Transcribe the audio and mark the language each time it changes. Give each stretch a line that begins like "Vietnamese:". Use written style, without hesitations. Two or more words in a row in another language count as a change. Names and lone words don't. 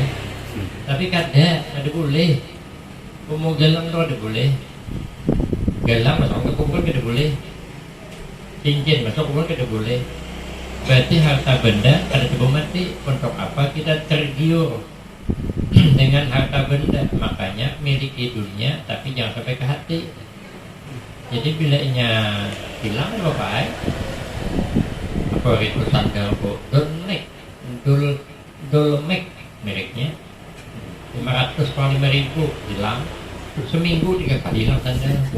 Banjar: Tapi kada, ada boleh. Mau gelang tu ada boleh. Gelang masuk ke kubur kada boleh. Cincin masuk kubur kada boleh.
Indonesian: Berarti harta benda ada sebelum mati. Untuk apa kita tergiur dengan harta benda? Makanya miliki dunia, tapi jangan sampai ke hati.
Banjar: Jadi bila nya hilang apa pakai?
Indonesian: Apa itu sandal Dolmek, Dolmek mereknya 500 ribu hilang, seminggu 3 kali hilang sandal.